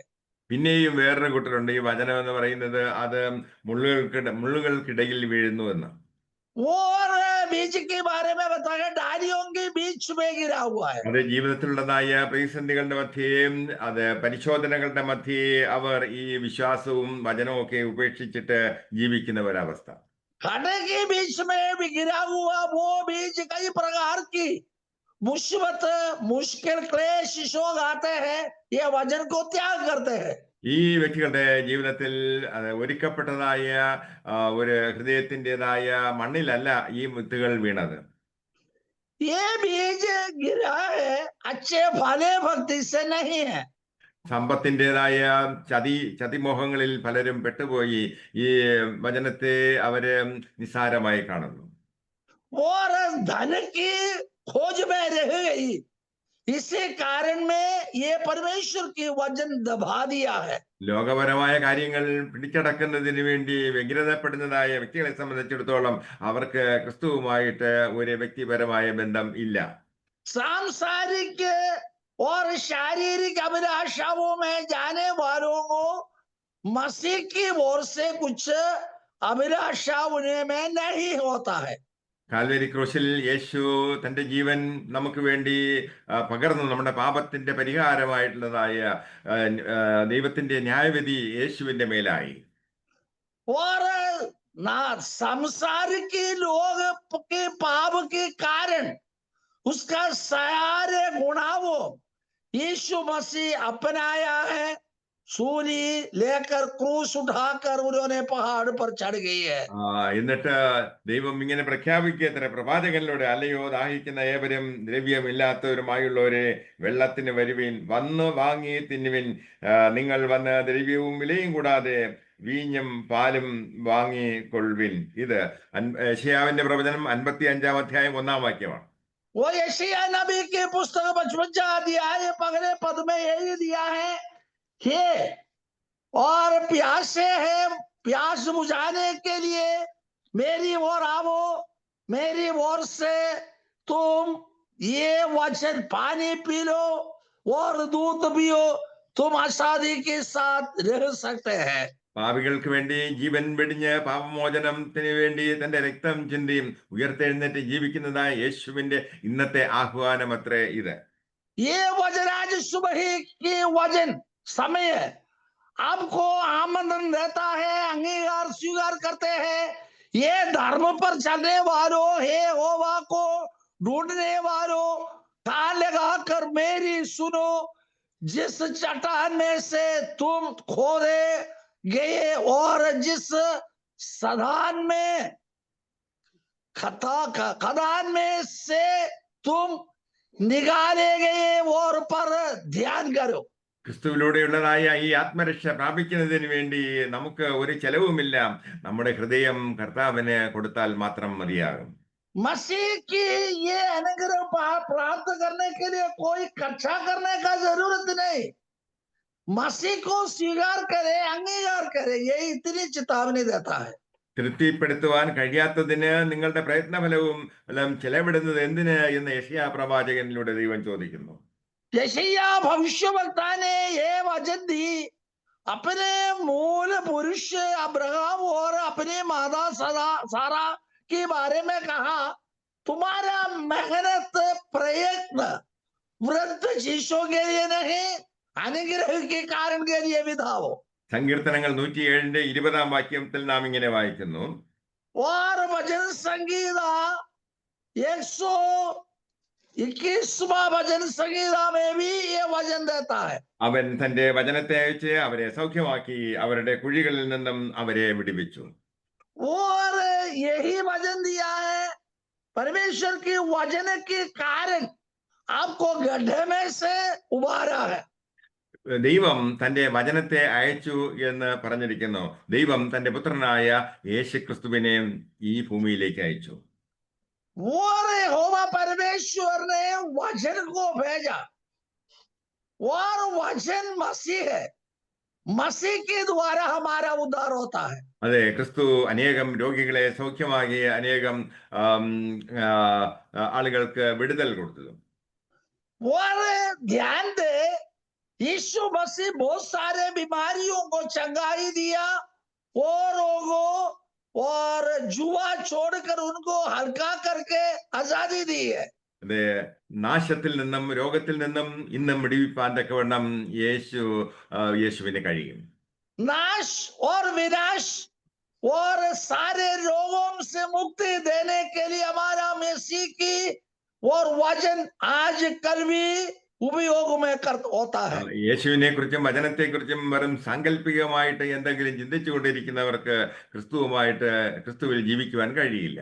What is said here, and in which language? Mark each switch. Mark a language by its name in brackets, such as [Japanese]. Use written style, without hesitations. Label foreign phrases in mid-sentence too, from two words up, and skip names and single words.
[Malayalam] പിന്നെയും വേറൊരു കൂട്ടരുണ്ട്, ഈ വചനം എന്ന് പറയുന്നത് അത് മുള്ളുകൾക്കിടയിൽ വീഴുന്നു എന്ന്. [Hindi] और बीज के बारे में बताया, डालियों के बीच में गिरा हुआ है। [Malayalam] അത് ജീവിതത്തിലുള്ളതായ പ്രതിസന്ധികളുടെ മധ്യേയും അത് പരിശോധനകളുടെ മധ്യേ അവർ ഈ വിശ്വാസവും വചനവും ഒക്കെ ഉപേക്ഷിച്ചിട്ട് ജീവിക്കുന്ന ഒരവസ്ഥ. [Hindi] खाने के बीच में भी गिरा हुआ वो बीज कई प्रकार की मुसीबत, मुश्किल, क्लेश, शोक आते हैं, ये वचन को त्याग करते हैं। [Malayalam] ഈ വ്യക്തികളുടെ ജീവിതത്തിൽ ഒരുക്കപ്പെട്ടതായ ഒരു ഹൃദയത്തിൻ്റെതായ മണ്ണിലല്ല ഈ വിത്തുകൾ വീണത്. [Hindi] ये बीज गिरा है, अच्छे फले भक्ति से नहीं है। [Malayalam] സമ്പത്തിൻ്റെതായ ചതിമോഹങ്ങളിൽ പലരും പെട്ടുപോയി ഈ വചനത്തെ അവര് നിസ്സാരമായി കാണുന്നു. [Hindi] और धन की खोज में रह गई, इसी कारण में ये परमेश्वर की वचन दबा दिया है। [Malayalam] ലോകപരമായ കാര്യങ്ങൾ പിടിച്ചടക്കുന്നതിന് വേണ്ടി വ്യഗ്രതപ്പെടുന്നതായ വ്യക്തികളെ സംബന്ധിച്ചിടത്തോളം അവർക്ക് ക്രിസ്തുവുമായിട്ട് ഒരു വ്യക്തിപരമായ ബന്ധം ഇല്ല. [Hindi] सांसारिक और शारीरिक अभिलाषाओं में जाने वालों को मसीह की ओर से कुछ अभिलाषा उन्हें में नहीं होता है। [Malayalam] കാൽവരി ക്രൂശിൽ യേശു തന്റെ ജീവൻ നമുക്ക് വേണ്ടി പകർന്നു. നമ്മുടെ പാപത്തിന്റെ പരിഹാരമായിട്ടുള്ളതായ ദൈവത്തിന്റെ ന്യായവിധി യേശുവിന്റെ മേലായി. [Hindi] और ना संसार के लोग के पाप के कारण उसका सारे गुनाहों यीशु मसीह अपनाया है, सूली लेकर क्रूस उठाकर उन्होंने पहाड़ पर चढ़ गई है। [Malayalam] എന്നിട്ട് ദൈവം ഇങ്ങനെ പ്രഖ്യാപിക്കത്ര പ്രവാചകനിലൂടെ, അല്ലയോ ദാഹിക്കുന്ന ഏവരും ദ്രവ്യമില്ലാത്തവരുമായുള്ളവരെ വെള്ളത്തിന് വരുവിൻ, വന്ന് വാങ്ങി തിന്നുവിൻ. നിങ്ങൾ വന്ന് ദ്രവ്യവും വിലയും കൂടാതെ വീഞ്ഞും പാലും വാങ്ങിക്കൊള്ളുവിൻ. ഇത് യെശയ്യാവിന്റെ പ്രവചനം 55-ാം അധ്യായം 1-ാം വാക്യമാണ്. [Hindi] वो यशायाह नबी की पुस्तक 55 अध्याय पहले पद में यही दिया है कि और प्यासे है, प्यास बुझाने के लिए मेरी ओर आओ, मेरी ओर से तुम ये वचन पानी पी लो और दूध पियो, तुम आसादी के साथ रह सकते हैं। [Malayalam] പാപികൾക്ക് വേണ്ടി ജീവൻ വെടിഞ്ഞ് പാപമോചനത്തിന് വേണ്ടി തന്റെ രക്തം ചിന്തി ഉയർത്തെഴുന്നേറ്റ് ജീവിക്കുന്നതായ യേശുവിന്റെ ഇന്നത്തെ ആഹ്വാനം അത്രേ ഇത്. [Hindi] ये वचन आज सुबह की वचन समय आपको आमंत्रण देता है, अंगीकार स्वीकार करते हैं। ये धर्म पर चलने वालों, हे यहोवा को ढूंढने वालों, कान लगाकर मेरी सुनो। जिस चट्टान में से तुम खोदे गए और जिस खदान में से तुम निकाले गए और पर ध्यान करो। [Malayalam] ക്രിസ്തുവിലൂടെയുള്ളതായ ഈ ആത്മരക്ഷ പ്രാപിക്കുന്നതിന് വേണ്ടി നമുക്ക് ഒരു ചെലവുമില്ല. നമ്മുടെ ഹൃദയം കർത്താവിന് കൊടുത്താൽ മാത്രം മതിയാകും. [Hindi] मसीह की ये अनुग्रह प्राप्त करने के लिए कोई कक्षा करने का जरूरत नहीं, मसीह को स्वीकार करे, अंगीकार करे, ये इतनी चेतावनी देता है। [Malayalam] തൃപ്തിപ്പെടുത്തുവാൻ കഴിയാത്തതിന് നിങ്ങളുടെ പ്രയത്നഫലവും എല്ലാം ചെലവിടുന്നത് എന്തിന് എന്ന് യെശയ്യാ പ്രവാചകനിലൂടെ ദൈവം ചോദിക്കുന്നു. [Hindi] यशायाह भविष्यवक्ता ने ये वचन दी, अपने मूल पुरुष अब्राहम और अपनी माता सारा के बारे में कहा, तुम्हारा मेहनत प्रयत्न वृद्ध शिष्यों के लिए नहीं, अनुग्रह के कारण के लिए विधा हो। [Malayalam] സങ്കീർത്തനങ്ങൾ 107-ന്റെ 20-ാം വാക്യത്തിൽ നാം ഇങ്ങനെ വായിക്കുന്നു, [Hindi] और भजन संगीता 121वां भजन संगीता में भी ये वचन देता है। [Malayalam] അവൻ തന്റെ വചനത്തെ അയച്ച് അവരെ സൗഖ്യമാക്കി, അവരുടെ കുഴികളിൽ നിന്നും അവരെ വിടുവിച്ചു. [Hindi] और यही वचन दिया है, परमेश्वर की वचन के कारण आपको गड्ढे में से उबारा है। [Malayalam] ദൈവം തന്റെ വചനത്തെ അയച്ചു എന്ന് പറഞ്ഞിരിക്കുന്നു. ദൈവം തന്റെ പുത്രനായ യേശുക്രിസ്തുവിനെ ഈ ഭൂമിയിലേക്ക് അയച്ചു. [Hindi] और यहोवा परमेश्वर ने वचन को भेजा और वचन मसीह है। मसीह के द्वारा हमारा उद्धार होता है। [Malayalam] അതെ, ക്രിസ്തു അനേകം രോഗികളെ സൗഖ്യമാക്കി അനേകം ആം, ആ, ആളുകൾക്ക് വിടുതൽ കൊടുത്തു. [Hindi] और ध्यान दे, यीशु मसीह बहुत सारे बीमारियों को चंगाई दिया, और रोगों और जुआ छोड़कर उनको हल्का करके आजादी दी है। [Malayalam] അതെ, നാശത്തിൽ നിന്നും രോഗത്തിൽ നിന്നും ഇന്നും വിടുവിപ്പാൻ തക്കവണ്ണം യേശുവിന് കഴിയും. [Hindi] नाश और विनाश और सारे रोगों से मुक्ति देने के लिए हमारा मसीह की और वचन आज कल भी उपयोग में होता है। [Malayalam] യേശുവിനെ കുറിച്ചും വചനത്തെ കുറിച്ചും വെറും സാങ്കല്പികമായിട്ട് എന്തെങ്കിലും ചിന്തിച്ചു കൊണ്ടിരിക്കുന്നവർക്ക് ക്രിസ്തുവിൽ ജീവിക്കുവാൻ കഴിയില്ല.